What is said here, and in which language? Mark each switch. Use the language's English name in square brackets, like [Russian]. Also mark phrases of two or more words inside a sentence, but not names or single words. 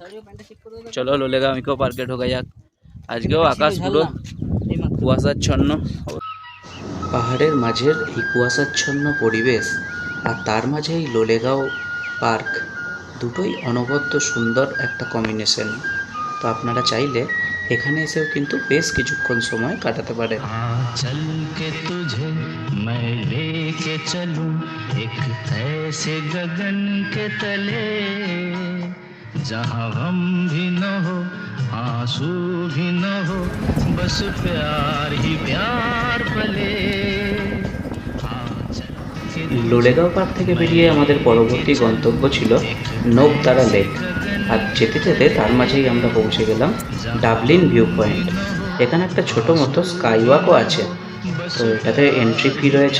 [Bangla] চলো লোলেগাঁও ইকো পার্কে ঢোকা যাক। আজকেও আকাশ পুরো কুয়াশাচ্ছন্ন। পাহাড়ের মাঝের এই কুয়াশাচ্ছন্ন পরিবেশ আর তার মাঝে এই লোলেগাঁও পার্ক, দুটোই অনবদ্য সুন্দর একটা কম্বিনেশন। তো আপনারা চাইলে এখানে এসেও কিন্তু বেশ কিছুক্ষণ সময় কাটাতে পারেন। [Hindi] चल के तुझे मैं लेके चलूं एक ऐसे गगन के तले जहां गम भी न हो आंसू भी न हो बस प्यार ही प्यार पले। [Bangla] লোলেগাঁও পার্ক থেকে বেরিয়ে আমাদের পরবর্তী গন্তব্য ছিল নোকদারা লেক। আর যেতে যেতে তার মাঝেই আমরা পৌঁছে গেলাম ডাবলিন ভিউ পয়েন্ট। এখানে একটা ছোট মতো [English] sky walk [Bangla] আছে, তো এটাতে [English] entry fee [Bangla] রয়েছে।